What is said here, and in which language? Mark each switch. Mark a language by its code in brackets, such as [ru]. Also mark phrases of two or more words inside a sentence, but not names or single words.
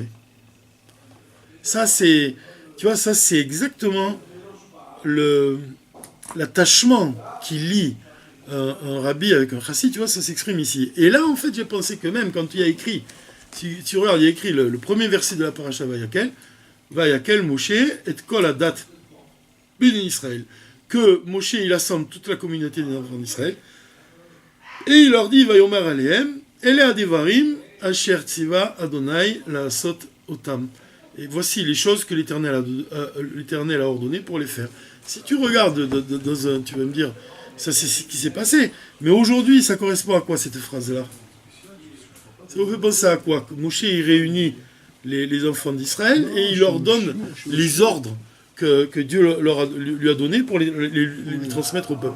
[fr] Ça, c'est exactement l'attachement qui lie un rabbi avec un chassid, tu vois, ça s'exprime ici. Et là, en fait, j'ai pensé que même quand il y a écrit, si tu regardes, il y a écrit le premier verset de la paracha [he] ויקהל משה את כל עדת בני ישראל, [fr] que Moshe il assemble toute la communauté des enfants d'Israël et il leur dit [he] ויאמר אלהם אלה הדברים אשר צוה ה' לעשות אתם. [fr] Et voici les choses que l'Éternel a ordonnées pour les faire. Si tu regardes tu vas me dire ça c'est ce qui s'est passé, mais aujourd'hui ça correspond à quoi cette phrase-là? Ça vous fait penser à quoi? Que Moshe il réunit les enfants d'Israël et il leur donne les ordres que Dieu lui a donnés pour les transmettre au peuple.